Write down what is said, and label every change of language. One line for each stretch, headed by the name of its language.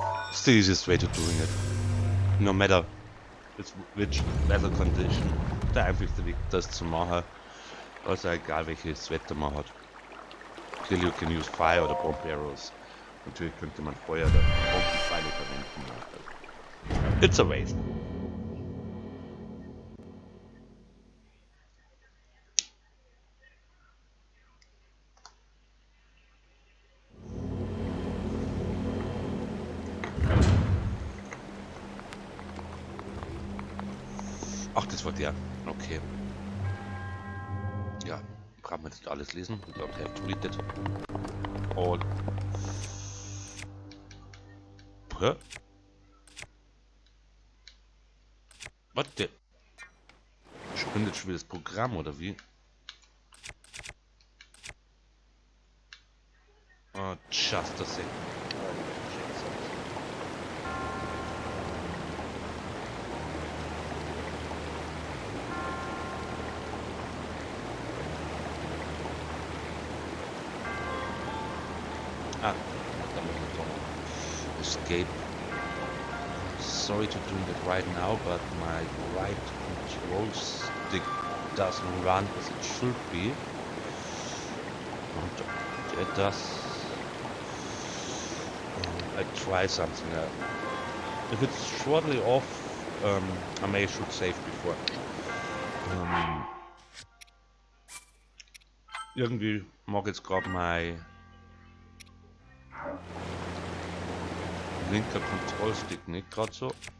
English: It's the easiest way to doing it. No matter which weather condition.
German: Der einfachste Weg, das zu machen. Also egal welches Wetter man hat.
English: Still you can use fire oder bomb arrows.
German: Natürlich könnte man Feuer oder Bombenpfeile verwenden.
English: It's a waste.
German: Ach, das war der. Okay. Ja, brauchen wir jetzt alles lesen.
English: We don't have to read it all. Hä?
German: Was der? Spindet schon wieder das Programm oder wie?
English: Oh, just a second.
German: Ah, da muss ich doch escape.
English: Sorry to do that right now, but my right control stick doesn't run as it should be. And it does. I try something. If it's shortly off, I may should save before.
German: Irgendwie mag jetzt gerade mein linker Kontrollstick nicht gerade so.